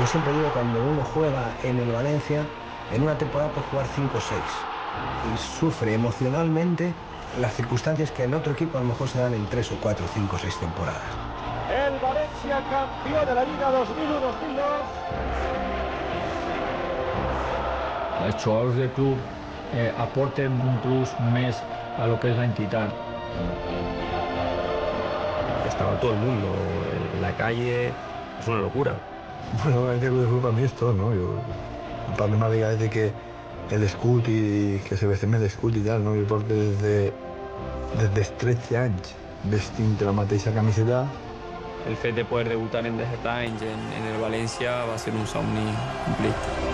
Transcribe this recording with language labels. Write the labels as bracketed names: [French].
[Spanish] Yo siempre digo, cuando uno juega en el Valencia, en una temporada puede jugar 5 o 6 y sufre emocionalmente las circunstancias que en otro equipo a lo mejor se dan en 3 o 4, 5 o 6 temporadas. El Valencia, campeón de la Liga 2001-2002. [Catalan] Els jugadors del club aporten un plus més [Spanish] a lo que es la entidad. Estaba todo el mundo en la calle, es una locura. Bueno, el club de fútbol para mí es todo, ¿no? [Catalan] També m'agrada des que l'escut i que se vestem l'escut i tal, no? Jo porto des dels 13 anys vestint la mateixa camiseta. El fet de poder debutar en 17 anys en el València va ser un somni complit.